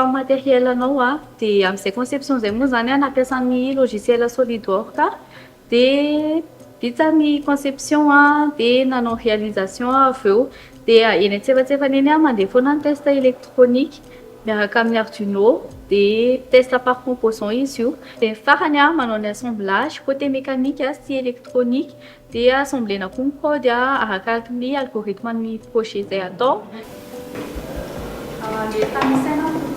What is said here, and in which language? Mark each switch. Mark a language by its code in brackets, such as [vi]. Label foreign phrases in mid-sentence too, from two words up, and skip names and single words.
[mg] matériel anao dia amin'izay conception izay moa zany nampiasa ny logiciel SolidWorks dia vita ny conception dia nanao réalisation avy eo dia eny antsefatsefany eny mandeha foana ny [fr] test électronique [mg] miaraka amin'ny Arduino dia [fr] test par composant [mg] izy io dia farany manao ny [fr] assemblage côté mécanique [mg] sy électronique dia assemblena koa ny code arakaraka ny algorithme ny projet izay atao. Le tamisaina